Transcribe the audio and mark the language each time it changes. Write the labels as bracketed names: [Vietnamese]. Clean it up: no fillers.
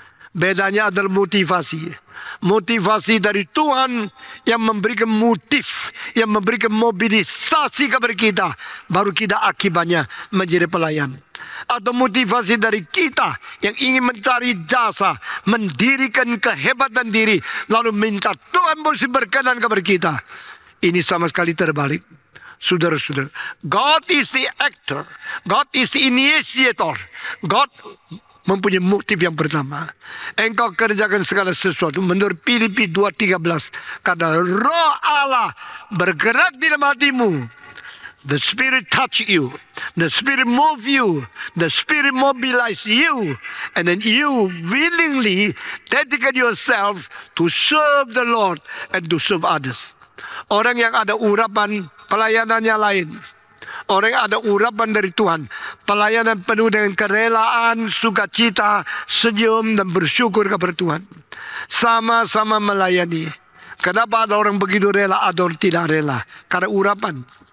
[Indonesian] Bedanya adalah motivasi. Motivasi dari Tuhan yang memberikan motif, yang memberikan mobilisasi kepada kita, baru kita akibatnya menjadi pelayan. Atau motivasi dari kita yang ingin mencari jasa, mendirikan kehebatan diri, lalu minta Tuhan mesti berkenan kepada kita. Ini sama sekali terbalik. [English] Saudara-saudara, God is the actor, God is the initiator. [Indonesian] God mempunyai motif yang pertama. Engkau kerjakan segala sesuatu menurut Filipi 2:13. Karena Roh Allah bergerak di dalam hatimu. [English] The Spirit touch you, the Spirit move you, the Spirit mobilize you, and then you willingly dedicate yourself to serve the Lord and to serve others. [Indonesian] Orang yang ada urapan, pelayanannya lain. Orang yang ada urapan dari Tuhan, pelayanan penuh dengan kerelaan, sukacita, senyum, dan bersyukur kepada Tuhan. Sama-sama melayani. Kenapa ada orang begitu rela, ada orang tidak rela? Karena urapan.